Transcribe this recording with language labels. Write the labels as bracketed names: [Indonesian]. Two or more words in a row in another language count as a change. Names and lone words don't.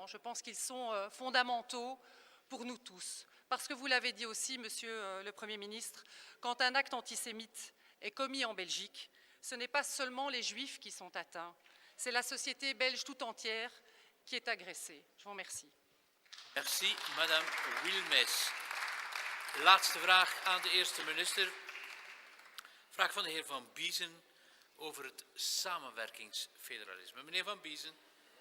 [French] Je pense qu'ils sont fondamentaux pour nous tous. Parce que vous l'avez dit aussi, Monsieur le Premier ministre, quand un acte antisémite est commis en Belgique, ce n'est pas seulement les Juifs qui sont atteints, c'est la société belge tout entière qui est agressée. Je vous remercie. Merci, Madame Wilmès. [Dutch] Laatste vraag aan de eerste minister. Vraag van de heer Van Biezen over het samenwerkingsfederalisme. Meneer Van Biezen.